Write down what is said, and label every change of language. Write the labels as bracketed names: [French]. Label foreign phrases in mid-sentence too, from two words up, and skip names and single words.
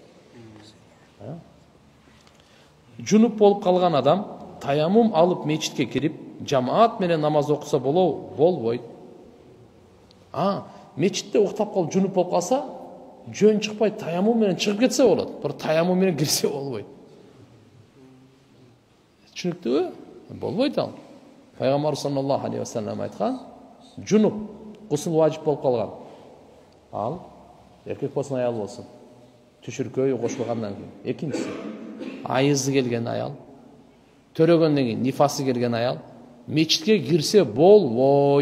[Kyrgyz] Жунуп болуп калган адам таяммум алып мечитке кирип, жамаат менен намаз окуса болбойт. Мечитте уктап калып жунуп болуп калса, жөн чыкпай таяммум менен чыгып кетсе болот. Бирок таяммум менен кирсе болбойт. Түшүнүктүүбү? Болбойт ал. Пайгамбар [Arabic] صلى الله عليه وسلم [Kyrgyz] айткан, жунуп, гусул важип болуп калган. Ал эркек болсун, аял болсун. Түшүркөй кошулгандан кийин. Экинчиси, айызы келген аял, төрөгөндөн кийин нифасы келген аял мечитке кирсе болбойт.